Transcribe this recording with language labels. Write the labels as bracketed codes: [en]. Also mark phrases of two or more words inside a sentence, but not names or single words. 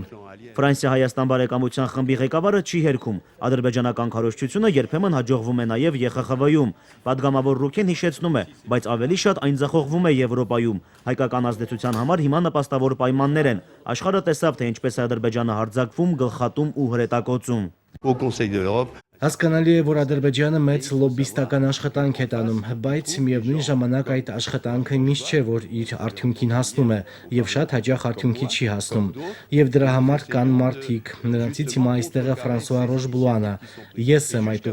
[hy] Ֆրանսիա-Հայաստան բարեկամության խմբի ղեկավարը չի հերքում։ Ադրբեջանական քարոզչությունը երբեմն հաջողվում է նաև ԵԽԽՎ-ում։ Պատգամավոր Ռուքեն հիշեցնում է, բայց ավելի շատ այն ձախողվում է Եվրոպայում։ Հայկական ազդեցության համար հիմա նպաստավոր պայմաններ են։ Աշխարհը տեսավ, թե ինչպես է Ադրբեջանը հարձակվում, գլխատում ու հրետակոծում։ [fr] au Conseil de l'Europe. [hy] Հասկանալի է, որ Ադրբեջանը մեծ լոբիստական աշխատանք է տանում, բայց միևնույն ժամանակ այդ աշխատանքը միշտ չէ, որ իր արդյունքին հասնում է, եւ շատ հաճախ արդյունքի չի հասնում։ Եվ դրա համար կան մարդիկ, նրանցից հիմա այստեղ է Ֆրանսուଆ Ռոժբլուանը։ Ես եմ այդ